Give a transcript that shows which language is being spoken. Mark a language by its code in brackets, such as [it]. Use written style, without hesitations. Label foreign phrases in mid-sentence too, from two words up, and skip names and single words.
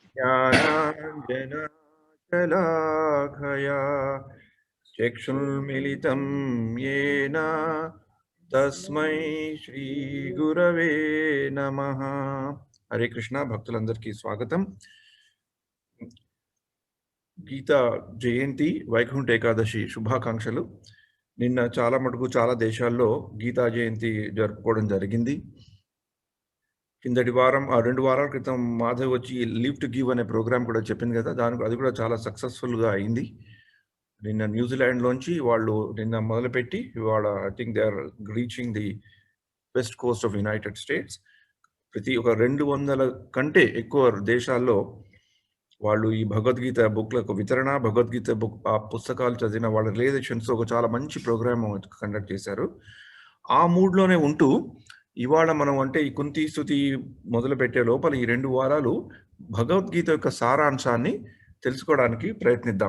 [sa] ज्ञानाञ्जनशलाखया चक्षुर्मिलितं येन तस्मै श्रीगुरवे नमः. हरे कृष्णा. [te] భక్తులందరికీ స్వాగతం. గీతా జయంతి వైకుంఠ ఏకాదశి శుభాకాంక్షలు. నిన్న చాలా మటుకు చాలా దేశాల్లో గీతా జయంతి జరుపుకోవడం జరిగింది. కిందటి వారం 2 వారాల క్రితం మాధవ్ వచ్చి లీవ్ టు గివ్ అనే ప్రోగ్రామ్ కూడా చెప్పింది కదా, అది కూడా చాలా సక్సెస్ఫుల్గా అయింది. నిన్న న్యూజిలాండ్లోంచి వాళ్ళు నిన్న మొదలుపెట్టి ఇవాళ [en] I think they are reaching the west coast of United States. [te] ప్రతి ఒక 200 కంటే ఎక్కువ దేశాల్లో వాళ్ళు ఈ భగవద్గీత బుక్లకు వితరణ, భగవద్గీత బుక్ ఆ పుస్తకాలు చదివిన వాళ్ళ రిలేషన్స్ ఒక చాలా మంచి [en] program conduct [te] చేశారు. ఆ మూడ్లోనే ఉంటూ ఇవాళ మనం అంటే ఈ కుంతి స్తుతి మొదలు పెట్టే లోపల ఈ 2 వారాలు భగవద్గీత యొక్క సారాంశాన్ని తెలుసుకోవడానికి ప్రయత్నిద్దాం.